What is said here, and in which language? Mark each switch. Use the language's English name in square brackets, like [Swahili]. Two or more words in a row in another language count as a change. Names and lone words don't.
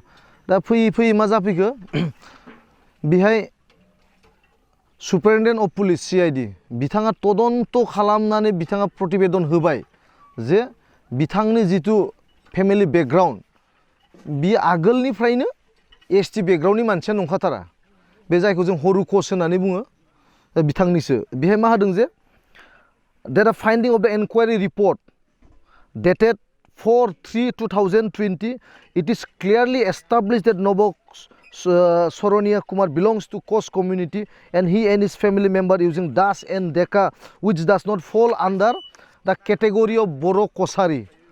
[Bodo] दा फैयै फैयै मा जाफैखो बेहाय [English] Superintendent of Police [Bodo] CID बिथाङा तदन्त खालामनानै बिथाङा प्रतिवेदन होबाय जे बिथांनि जिथु [English] family background [Bodo] बि आगोलनिफ्रायनो ST बेकग्राउन्डनि मानसिया नंखाथारा, बे जायखौ जों हरुकस होननानै बुङो बिथांनिसो। बेहाय मा होदों जे [English] that a finding of the inquiry report dated 4/3/2020 it is clearly established that Nobo Soronia Kumar belongs to Kos community and he and his family member using Das and Deka which does not fall under the category of Boro Kosari.